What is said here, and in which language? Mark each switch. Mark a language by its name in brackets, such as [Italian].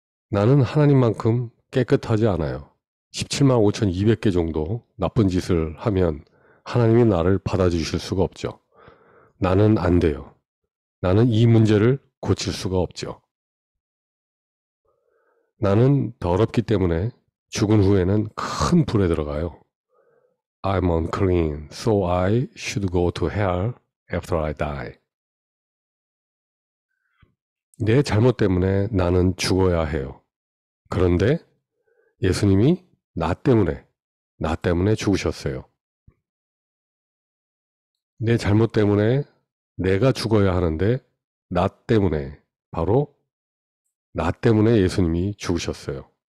[Korean] 나는 하나님만큼 깨끗하지 않아요. 17만 5,200개 정도 나쁜 짓을 하면 하나님이 나를 받아주실 수가 없죠. 나는 안 돼요. 나는 이 문제를 고칠 수가 없죠. 나는 더럽기 때문에 죽은 후에는 큰 불에 들어가요. [English] I'm unclean, so I should go to hell after I die. [Korean] 내 잘못 때문에 나는 죽어야 해요. 그런데 예수님이 나 때문에 죽으셨어요. 내 잘못 때문에 내가 죽어야 하는데 나 때문에, 바로 나 때문에 예수님이 죽으셨어요.